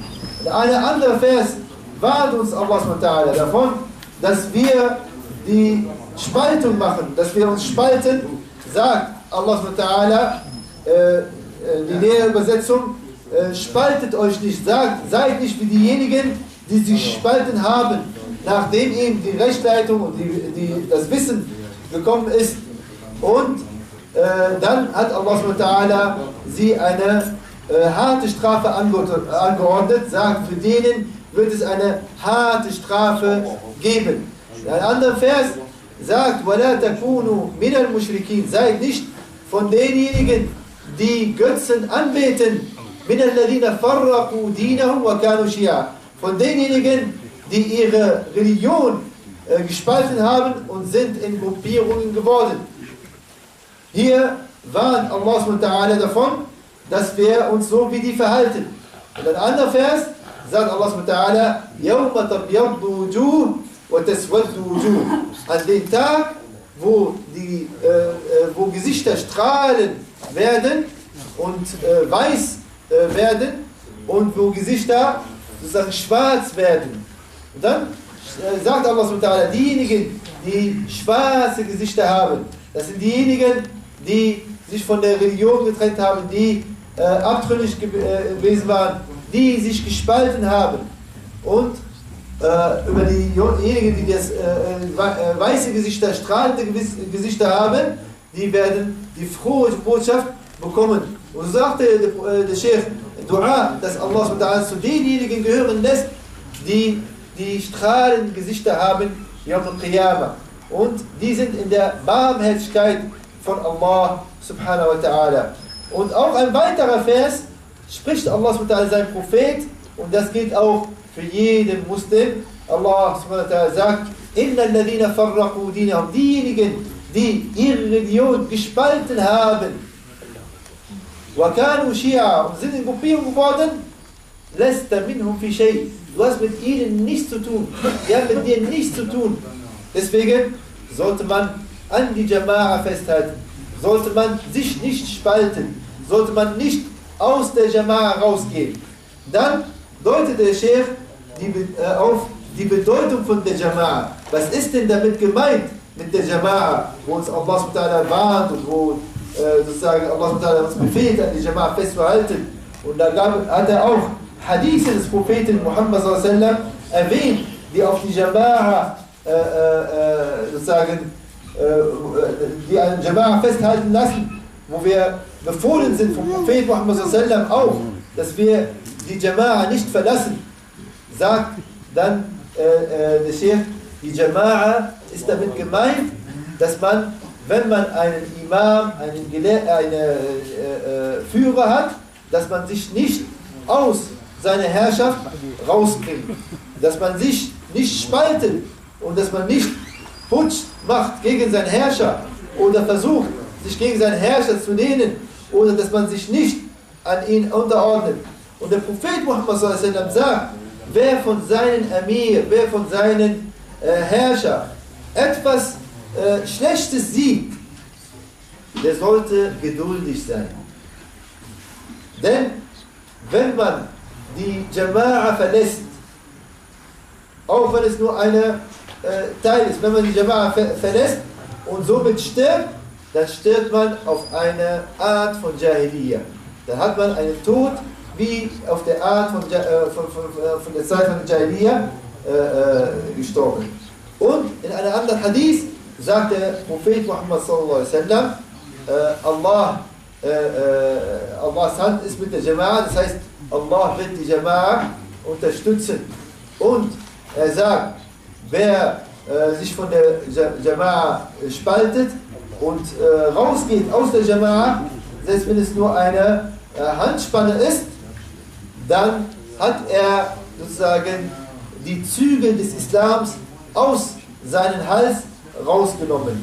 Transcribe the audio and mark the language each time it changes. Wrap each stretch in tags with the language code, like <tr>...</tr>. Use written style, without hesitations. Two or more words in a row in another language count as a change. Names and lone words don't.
<de>Und ein anderer Vers warnt uns Allah davon, dass wir die Spaltung machen, dass wir uns spalten, sagt Allah die nähere Übersetzung, spaltet euch nicht, seid nicht wie diejenigen, die sich spalten haben, nachdem ihnen die Rechtsleitung und das Wissen gekommen ist. Und dann hat Allah sie eine harte Strafe angeordnet, sagt, für denen wird es eine harte Strafe geben. Ein anderer Vers sagt,</de> <ar>وَلَا تَكُونُوا مِنَ الْمُشْرِكِينَ,</ar> <de>seid nicht von denjenigen, die Götzen anbeten,</de> <ar>مِنَ الَّذِينَ فَرَّقُوا دِينَهُمْ وَكَانُوا شِيَعًا,</ar> <de>von denjenigen, die ihre Religion gespalten haben und sind in Gruppierungen geworden. Hier warnt Allah subhanahu davon, dass wir uns so wie die verhalten. Und ein anderer Vers sagt Allah subhanahu</de> <ar>يَوْمَ تَبْيَضُّ وُجُوهٌ وَتَسْوَدُّ وُجُوهٌ,</ar> <de>an dem Tag, wo Gesichter strahlen werden und weiß werden und wo Gesichter sozusagen schwarz werden. Und dann sagt Allah</de> <ar>سبحانه وتعالى,</ar> <de>diejenigen, die schwarze Gesichter haben, das sind diejenigen, die sich von der Religion getrennt haben, die abtrünnig gewesen waren, die sich gespalten haben. Und über diejenigen, die das weiße Gesichter, strahlende Gesichter haben, die werden die frohe Botschaft bekommen. Und so sagte der Sheikh Dua, dass Allah zu denjenigen gehören lässt, die strahlende Gesichter haben,</de> <ar>يوم القيامة.</ar> <de>Und die sind in der Barmherzigkeit von Allah</de> <ar>سبحانه وتعالى.</ar> <de>Und auch ein weiterer Vers spricht Allah</de> <ar>سبحانه وتعالى</ar> <de>sein Prophet, und das gilt auch für jeden Muslim. Allah</de> <ar>سبحانه وتعالى</ar> <de>sagt,</de> <ar>إن الذين فرقوا دينهم,</ar> <de>diejenigen, die ihre Religion gespalten haben,</de> <ar>وكانوا شيعا,</ar> <de>und sind in Gruppierung geworden,</de> <ar>لست منهم في شيء,</ar> <de>du hast mit ihnen nichts zu tun, die haben mit dir nichts zu tun. Deswegen sollte man an die Jama'a festhalten, sollte man sich nicht spalten, sollte man nicht aus der Jama'a rausgehen. Dann deutet der Sheikh auf die Bedeutung von der Jama'a. Was ist denn damit gemeint mit der Jama'a, wo uns Allah subhanahu warnt und wo sozusagen Allah subhanahu uns befiehlt, an die Jama'a festzuhalten. Und da hat er auch Hadithe des Propheten Muhammad</de> <ar>صلى الله عليه وسلم</ar> <de>erwähnt, die auf die Jama'a sozusagen die an Jama'a festhalten lassen, wo wir befohlen sind vom Propheten Muhammad</de> <ar>صلى الله عليه وسلم</ar> <de>auch, dass wir die Jama'a nicht verlassen. Sagt dann der Sheikh, die Jama'a ist damit gemeint, dass man, wenn man einen Imam, einen Führer hat, dass man sich nicht aus seiner Herrschaft rausbringt, dass man sich nicht spaltet und dass man nicht Putsch macht gegen seinen Herrscher oder versucht, sich gegen seinen Herrscher zu lehnen oder dass man sich nicht an ihn unterordnet. Und der Prophet Muhammad</de> <ar>صلى الله عليه وسلم</ar> <de>sagt, wer von seinen Emir, wer von seinen Herrscher etwas Schlechtes sieht, der sollte geduldig sein. Denn wenn man die Jama'a verlässt, auch wenn es nur ein Teil ist, wenn man die Jama'a verlässt und somit stirbt, dann stirbt man auf eine Art von Jahiliyyah. Dann hat man einen Tod wie auf der Art von der Zeit von Jahiliyyah gestorben. Und in einem anderen Hadith sagt der Prophet Muhammad</de> <ar>صلى الله عليه وسلم,</ar> <de>Allahs Hand ist mit der Jama'a, das heißt, Allah wird die Jama'a unterstützen. Und er sagt, wer sich von der Jama'a spaltet und rausgeht aus der Jama'a, selbst wenn es nur eine Handspanne ist, dann hat er sozusagen die Zügel des Islams aus seinem Hals rausgenommen.</de>